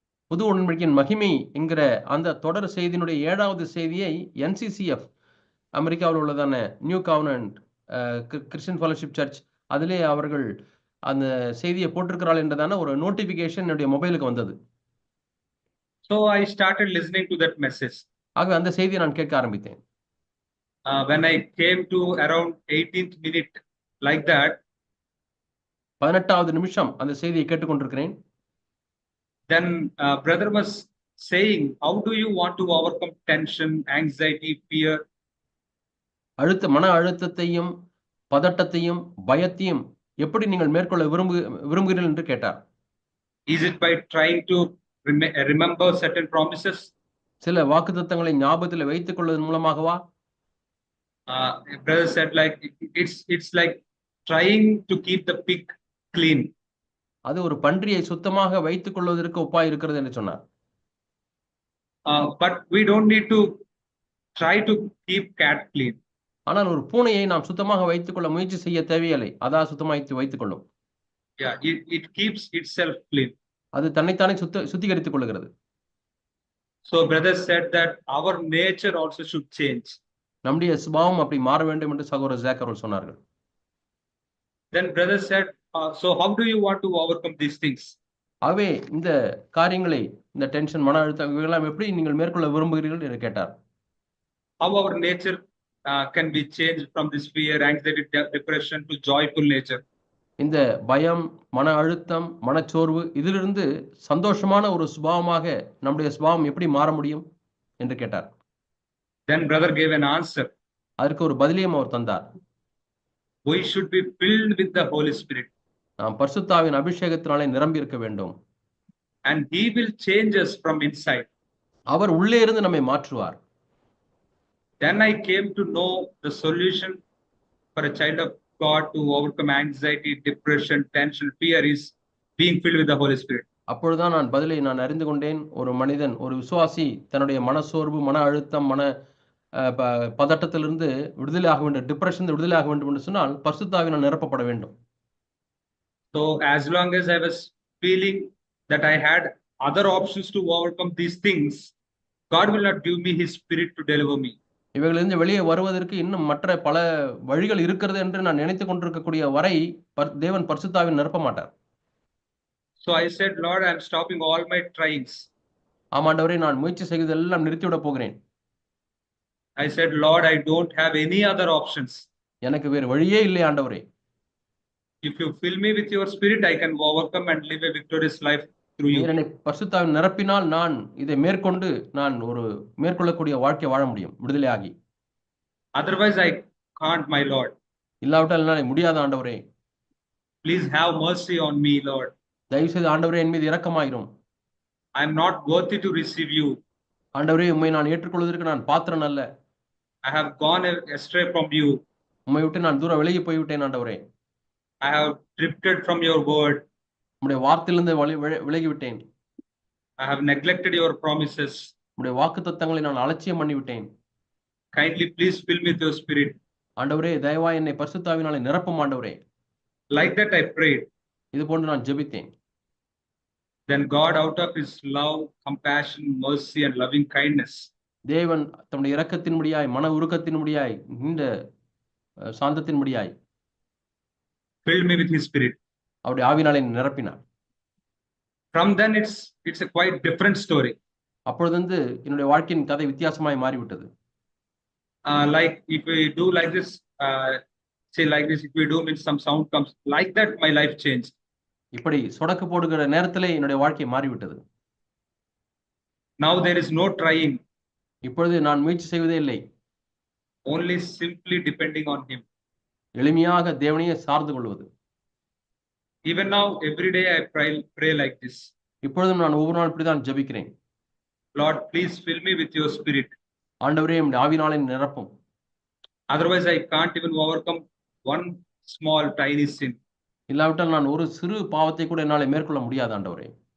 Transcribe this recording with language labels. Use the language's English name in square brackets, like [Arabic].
[Tamil] புது உடன்படிக்கையின் மகிமை என்கிற அந்த தொடர் செய்தியினுடைய 7வது செய்தியை NCCF, அமெரிக்காவில் உள்ளதான நியூ கவர்னன்ட் கிறிஸ்டியன் ஃபெலோஷிப் சர்ச், அதிலே அவர்கள் அந்த செய்தியை போட்டிருக்கிறாள் என்றதான ஒரு நோட்டிபிகேஷன் என்னுடைய மொபைலுக்கு வந்தது. [English] So I started listening to that message. [Tamil] ஆகவே அந்த செய்தியை நான் கேட்க ஆரம்பித்தேன். [English] When I came to around 18th minute like that, [Tamil] 18வது நிமிஷம் அந்த செய்தியை கேட்டுக்கொண்டிருக்கிறேன். [English] Then brother was saying, how do you want to overcome tension, anxiety, fear? [Tamil] மன அழுத்தத்தையும் பதட்டத்தையும் பயத்தையும் எப்படி நீங்கள் மேற்கொள்ள விரும்புகிறீர்கள் என்று கேட்டார். [English] Is it by trying to remember certain promises? [Tamil] சில வாக்குத்தத்தங்களை ஞாபகத்தில் வைத்துக் கொள்வதன் மூலமாகவா? [English] Brother said like it's like trying to keep the pig clean. [Tamil] அது ஒரு பன்றியை சுத்தமாக வைத்துக் கொள்வதற்கு ஒப்பாய் இருக்கிறது என்று சொன்னார். [English] But we don't need to try to keep cat clean. [Tamil] ஆனால் ஒரு பூனையை நாம் சுத்தமாக வைத்துக் கொள்ள முயற்சி செய்ய தேவையில்லை, அதான் சுத்தமாக வைத்துக் கொள்ளும். [English] Yeah, it keeps itself clean. [Tamil] அது தன்னைத்தானே சுத்திகரித்துக் கொள்கிறது. [English] So brother said that our nature also should change. [Tamil] நம்முடைய சுபாவம் அப்படி மாற வேண்டும் என்று சகோதரர் ஜாக் அவர்கள் சொன்னார்கள். [English] Then brother said, so how do you want to overcome these things? [Tamil] ஆகவே இந்த காரியங்களை, இந்த டென்ஷன், மன அழுத்தம் இவையெல்லாம் எப்படி நீங்கள் மேற்கொள்ள விரும்புகிறீர்கள் என்று கேட்டார். [English] How our nature can be changed from this fear, anxiety, depression to joyful nature. [Tamil] இந்த பயம், மன அழுத்தம், மனச்சோர்வு இதிலிருந்து சந்தோஷமான ஒரு சுபாவமாக நம்முடைய சுபாவம் எப்படி மாற முடியும் என்று கேட்டார். [English] Then brother gave an answer. [Tamil] அதற்கு ஒரு பதிலையும் அவர் தந்தார். [English] We should be filled with the Holy Spirit. [Tamil] நாம் பரிசுத்தாவின் அபிஷேகத்தினாலே நிரம்பி இருக்க வேண்டும். [English] And he will change us from inside. [Tamil] அவர் உள்ளே இருந்து நம்மை மாற்றுவார். [English] Then I came to know the solution for a child of God to overcome anxiety, depression, tension, fear is being filled with the Holy Spirit. [Tamil] அப்பொழுதுதான் பதிலை நான் அறிந்து கொண்டேன். ஒரு மனிதன், ஒரு விசுவாசி தன்னுடைய மனசோர்வு, மன அழுத்தம், பதட்டத்திலிருந்து விடுதலை ஆக வேண்டும், டிப்ரெஷன் விடுதலை ஆக வேண்டும் என்று சொன்னால் பரிசுத்தாவினால் நிரப்பப்பட வேண்டும். [English] So as long as I was feeling that I had other options to overcome these things, God will not give me his spirit to deliver me. [Tamil] இவைகளிலிருந்து வெளியே வருவதற்கு இன்னும் மற்ற பல வழிகள் இருக்கிறது என்று நான் நினைத்துக் கொண்டிருக்கக்கூடிய வரை தேவன் பரிசுத்தாவின் நிரப்ப மாட்டார். [English] So I said, Lord, I am stopping all my tryings. [Tamil] ஆமாண்டவரே, நான் முயற்சி செய்வதெல்லாம் நிறுத்திவிட போகிறேன். [English] I said, Lord, I don't have any other options. [Tamil] எனக்கு வேறு வழியே இல்லை ஆண்டவரே. [English] If you fill me with your spirit, I can overcome and live a victorious life through you. [Tamil] என்னை பரிசுத்தாவின் நிரப்பினால் நான் இதை மேற்கொண்டு நான் ஒரு மேற்கொள்ளக்கூடிய வாழ்க்கை வாழ முடியும், விடுதலையாகி. [English] Otherwise I can't, my Lord. [Tamil] இல்லாவிட்டால் என்னால் முடியாத ஆண்டவரே. [English] Please have mercy on me, Lord. [Tamil] தயவு செய்து ஆண்டவரே என் மீது இரக்கமாயிரும். [English] I am not worthy to receive you. [Tamil] ஆண்டவரே உம்மை நான் ஏற்றுக்கொள்வதற்கு நான் பாத்திரன் அல்ல. [English] I have gone astray from you. [Tamil] உம்மை விட்டு நான் தூரம் விலகி போய்விட்டேன் ஆண்டவரே. [English] I have drifted from your word. [Tamil] உம்முடைய வார்த்தையிலிருந்து விலகி விட்டேன். [English] I have neglected your promises. [Tamil] உம்முடைய வாக்குத்தத்தங்களை நான் அலட்சியம் பண்ணிவிட்டேன். [English] Kindly please fill me with your spirit. [Tamil] ஆண்டவரே தயவாய் என்னை பரிசுத்த ஆவியினாலே நிரப்பும் ஆண்டவரே. [English] Like that I prayed. [Tamil] இது போன்று நான் ஜெபித்தேன். [English] Then God, out of his love, compassion, mercy and loving kindness, [Tamil] தேவன் தம்முடைய இரக்கத்தின்படியாய் மன உருக்கத்தின்படியாய் இந்த சாந்தத்தின்படியாய் [English] filled me with his spirit. [Tamil] அவருடைய ஆவியினாலே நிரப்பினார். [English] From then it's a quite different story. [Tamil] அப்பொழுது என்னுடைய வாழ்க்கையின் கதை வித்தியாசமாய் மாறிவிட்டது. [English] Like if we do like this, say like this, if we do means some sound comes like that, my life changed. [Tamil] இப்படி சொடக்கு போடுகிற நேரத்திலே என்னுடைய வாழ்க்கை மாறிவிட்டது. [English] Now there is no trying. [Tamil] இப்பொழுது நான் முயற்சி செய்வதே இல்லை. [English] Only simply depending on him. [Tamil] எளிமையாக தேவனையே சார்ந்து கொள்வது. [English] Even now, every day I pray like this. [Tamil] இப்பொழுதும் நான் ஒவ்வொரு நாள் இப்படிதான் ஜெபிக்கிறேன். [English] Lord, please fill me with your spirit. [Tamil] ஆண்டவரே உம்முடைய ஆவியினாலே நிரப்பும். [English] Otherwise I can't even overcome one small tiny sin. [Tamil] இல்லாவிட்டால் நான் ஒரு சிறு பாவத்தை கூட என்னால மேற்கொள்ள முடியாது ஆண்டவரே.